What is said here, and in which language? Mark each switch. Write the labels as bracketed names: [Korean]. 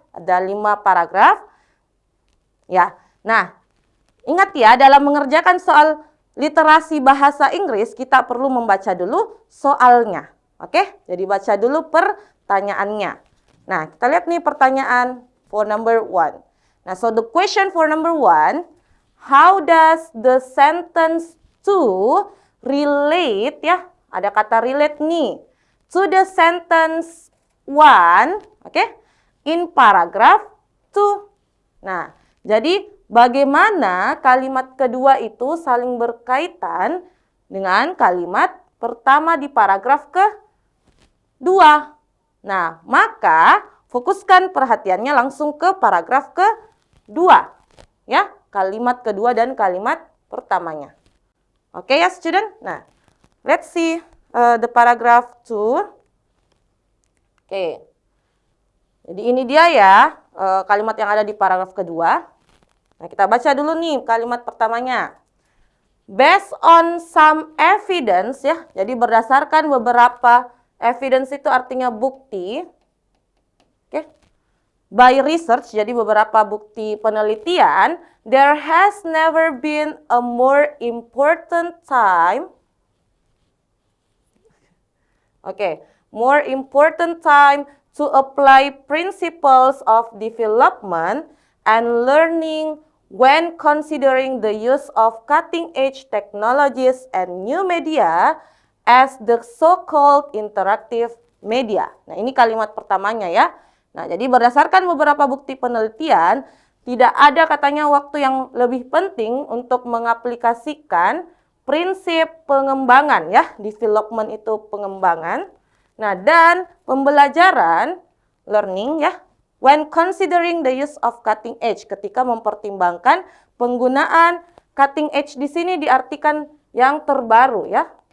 [Indonesian] Ada 5 paragraf. Ya. Nah, ingat ya, dalam mengerjakan soal literasi bahasa Inggris, kita perlu membaca dulu soalnya. Oke, jadi baca dulu pertanyaannya. Nah, kita lihat nih pertanyaan [English] for number 1. Nah, so the question for number 1, how does the sentence to relate, ya, [Indonesian] ada kata relate nih, [English] to the sentence 1, oke, in paragraph 2. [Indonesian] Nah, jadi bagaimana kalimat kedua itu saling berkaitan dengan kalimat pertama di paragraf kedua. Nah, maka fokuskan perhatiannya langsung ke paragraf kedua. Ya, kalimat kedua dan kalimat pertamanya. Oke ya, student? [English] Nah, let's see the paragraph 2. Oke. [Indonesian] Jadi ini dia ya, kalimat yang ada di paragraf kedua. Nah, kita baca dulu nih kalimat pertamanya. [English] Based on some evidence, [Indonesian] ya. Jadi berdasarkan beberapa evidence itu artinya bukti. Oke. [English] By research, [Indonesian] jadi beberapa bukti penelitian, [English] there has never been a more important time. Oke, more important time to apply principles of development and learning when considering the use of cutting-edge technologies and new media as the so-called interactive media. [Indonesian] Nah, ini kalimat pertamanya ya. Nah, jadi berdasarkan beberapa bukti penelitian, tidak ada katanya waktu yang lebih penting untuk mengaplikasikan prinsip pengembangan ya. Development itu pengembangan. Nah, dan pembelajaran, learning ya, [English] when considering the use of cutting edge, [Indonesian] ketika mempertimbangkan penggunaan cutting edge di sini diartikan yang terbaru ya.